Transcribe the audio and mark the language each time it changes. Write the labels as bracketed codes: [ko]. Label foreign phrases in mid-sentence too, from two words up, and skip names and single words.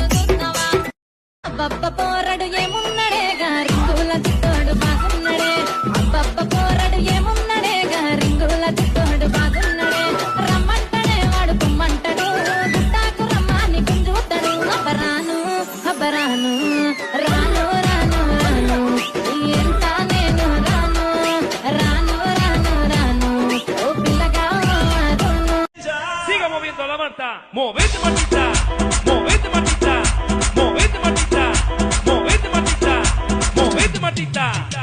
[te] చూస్తవ అబ్బబ్బ పోరడు ఏమున్నడే గారింగుల చిత్తోడు బాగున్నడే అబ్బబ్బ పోరడు ఏమున్నడే గారింగుల చిత్తోడు బాగున్నడే రమ్మంటడే వాడు కుమ్మంటడు గుట్టాకు రమ్మాని గుంజుతాడు అబ్బరాను అబ్బరాను రాను రాను రాను ఎంత నేను రాను రాను రాను రాను ఓ పిల్లగా రాను [es] Siga moviendo la manta, movete matita, movete matita, movete matita, movete matita, movete matita.